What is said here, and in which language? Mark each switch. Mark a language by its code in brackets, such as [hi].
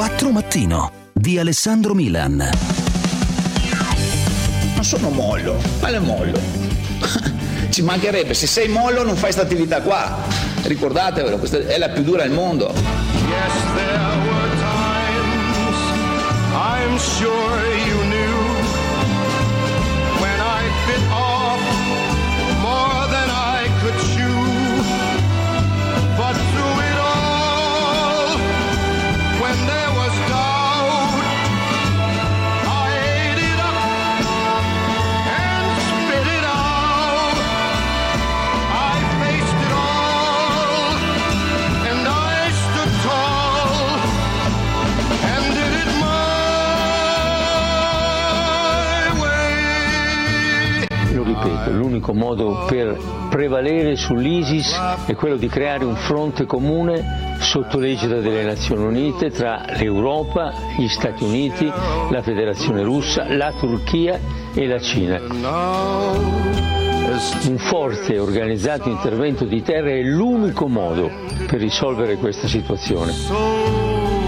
[it] Mattino di Alessandro Milan. Non sono mollo, quale mollo? Ci mancherebbe, se sei mollo non fai sta attività qua. Ricordatevelo, questa è la più dura al mondo. [en] Yes, there were times, I'm sure you knew, when I bit off more than I could chew, but through it all, when there was doubt, I ate it up and spit it out. I faced it all and I stood tall and did it my way. [it] Lo ripeto, l'unico modo per prevalere sull'ISIS è quello di creare un fronte comune sotto l'egida delle Nazioni Unite tra l'Europa, gli Stati Uniti, la Federazione Russa, la Turchia e la Cina. Un forte e organizzato intervento di terra è l'unico modo per risolvere questa situazione.